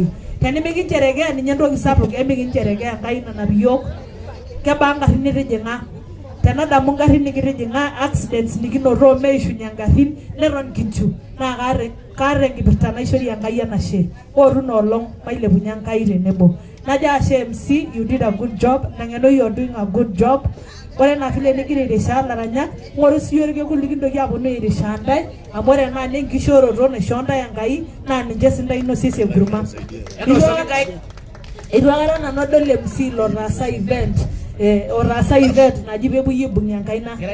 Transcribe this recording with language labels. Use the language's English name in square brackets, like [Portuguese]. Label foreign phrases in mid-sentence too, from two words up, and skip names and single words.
[Masai] Tenimikincherekea ninye entoki sapuk, emikincherekea Enkai nanap iyiok. Kebaa ngarrin nitijing'a, tenadamu ngarrin nikitijing'a, accidents nikinotoo meishunye ngarrin neton kinchu, naa kaata enkipirta naishorie Enkai enashe. Ootu inoolong mailepunye Enkai tenebo. Najo ashe MC, [English] you did a good job. [Masai] Nang'eno [English] you are doing a good job. [Masai] Ore ena vile nigira airishaa laranyak, ng'oru siiyie orkekun likintoki aponu airishaa ntae, amu ore ena naa enkishooroto naishoo ntae Enkai, naa ninche sindae inosie enkurma. Eitu aikata nanu adol MC lotaasa event naji peepuoi aibung'ie enkaina.